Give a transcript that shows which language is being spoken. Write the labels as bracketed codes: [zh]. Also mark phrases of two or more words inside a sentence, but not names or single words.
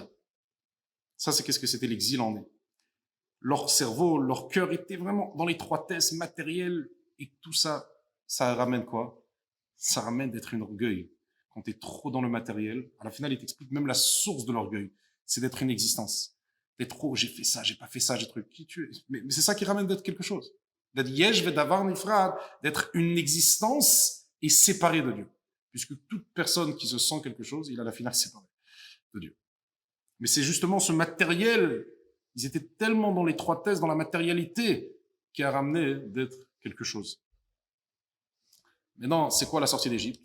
[fr] Ça, c'est qu'est-ce que c'était l'exil en est. Leur cerveau, leur cœur était vraiment dans l'étroitesse matérielle et tout ça, ça ramène quoi? Ça ramène d'être un orgueil. Quand tu es trop dans le matériel, à la finale, il t'explique même la source de l'orgueil. C'est d'être une existence. T'es trop, j'ai fait ça, j'ai pas fait ça, j'ai truc. Qui tu es? Mais c'est ça qui ramène d'être quelque chose. [he] D'être יש ודבר נפרד, [fr] d'être une existence et séparée de Dieu. Puisque toute personne qui se sent quelque chose, il a la finale séparée de Dieu. Mais c'est justement ce matériel, ils étaient tellement dans l'étroitesse, dans la matérialité, qui a ramené d'être quelque chose. Maintenant, c'est quoi la sortie d'Égypte?